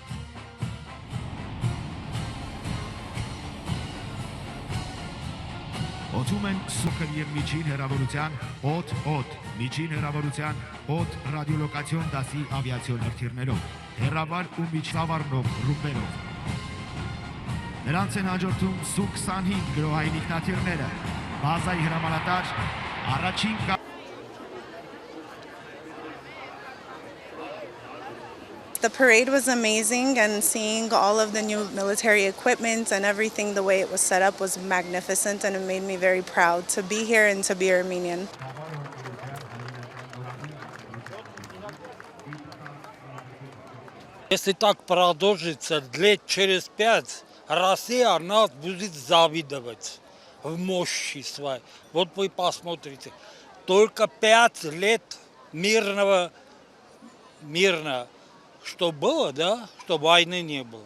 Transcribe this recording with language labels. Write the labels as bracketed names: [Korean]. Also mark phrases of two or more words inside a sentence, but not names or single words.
[Armenian] Օդում են սուքր եւ միջին հեռավորության օդ, միջին հեռավորության օդ ռադիոլոկացիոն դասի ավիացիոն հրթիռներով, հեռավար ու միջսավառնող ռումբերով։ Նրանց են հաջորդում Su-25 գրոհային ինքնաթիռները, բազայի հրամանատար առաջին [English] The parade was amazing, and seeing all of the new military equipment and everything, the way it was set up, was magnificent, and it made me very proud to be here and to be Armenian. [Russian] Если так продолжится лет через 5, Россия нас будет завидовать. в мощи своей. Вот вы посмотрите. Только 5 лет мирно, что было, да, что войны не было.